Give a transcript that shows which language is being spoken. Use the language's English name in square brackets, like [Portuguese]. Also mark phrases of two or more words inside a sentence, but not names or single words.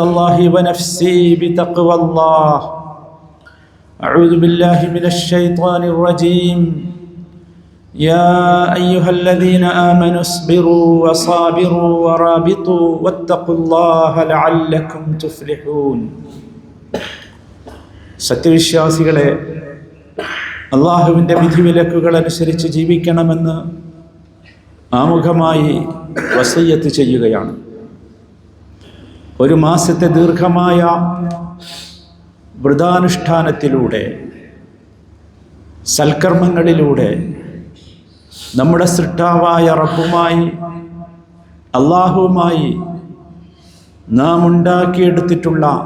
[Arabic] الله ونفسي بتقوى الله أعوذ بالله من الشيطان الرجيم يا أيها الذين آمنوا اصبروا وصابروا ورابطوا واتقوا الله لعلكم تفلحون [Malayalam] സത്യവിശ്വാസികളെ അള്ളാഹുവിൻ്റെ വിധിവിലക്കുകൾ അനുസരിച്ച് ജീവിക്കണമെന്ന് ആമുഖമായി വസിയ്യത്ത് ചെയ്യുകയാണ്. ഒരു മാസത്തെ ദീർഘമായ വ്രതാനുഷ്ഠാനത്തിലൂടെ സൽക്കർമ്മങ്ങളിലൂടെ നമ്മുടെ സൃഷ്ടാവായ റബ്ബുമായി അള്ളാഹുവുമായി നാം ഉണ്ടാക്കിയെടുത്തിട്ടുള്ള